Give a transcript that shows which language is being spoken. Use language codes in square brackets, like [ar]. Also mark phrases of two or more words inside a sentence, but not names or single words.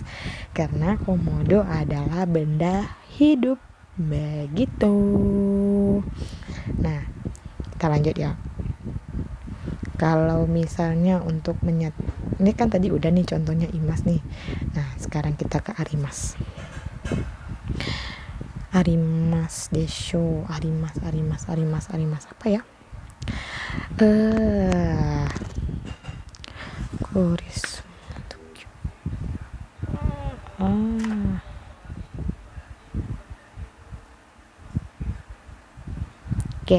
[id] Karena komodo adalah benda hidup. Begitu. Nah, kita lanjut ya. Kalau misalnya untuk ini kan tadi udah nih contohnya imas nih. Nah, sekarang kita ke arimas. [ja] ありますでしょ, [id] arimas apa ya? Koris. Oke.